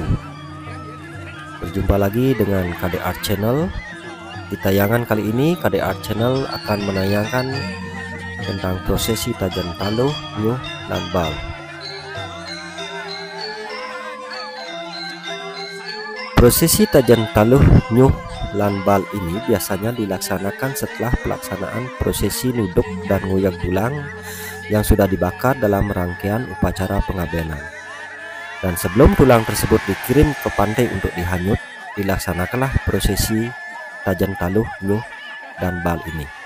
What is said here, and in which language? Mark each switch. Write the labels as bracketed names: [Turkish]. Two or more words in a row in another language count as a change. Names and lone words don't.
[Indonesian] Berjumpa lagi dengan KD Art Channel. Di tayangan kali ini KD Art Channel akan menayangkan tentang prosesi Tajan Taluh, Nyuh, dan Bal. Prosesi Tajan Taluh, Nyuh, lan Bal ini biasanya dilaksanakan setelah pelaksanaan prosesi nuduk dan ngoyak tulang yang sudah dibakar dalam rangkaian upacara pengabenan. Dan sebelum tulang tersebut dikirim ke pantai untuk dihanyut, dilaksanakanlah prosesi Tajan Taluh, Nyuh, dan Bal ini.